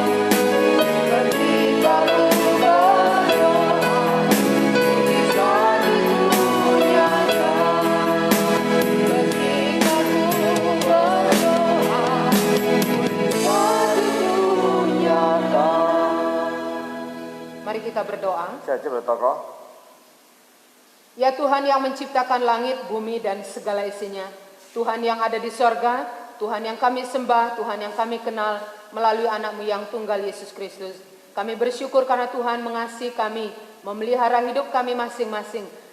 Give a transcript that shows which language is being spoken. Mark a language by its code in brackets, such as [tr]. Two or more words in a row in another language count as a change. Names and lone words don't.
[id] Ketika ku berdoa, mujizat itu nyata. Ketika ku berdoa, mujizat itu nyata. Mari kita berdoa. [yue] 即係即係禱告。 [id] Ya Tuhan yang menciptakan langit, bumi, dan segala isinya. Tuhan yang ada di sorga, Tuhan yang kami sembah, Tuhan yang kami kenal melalui anak-Mu yang tunggal Yesus Kristus. Kami bersyukur karena Tuhan mengasihi kami, memelihara hidup kami masing-masing.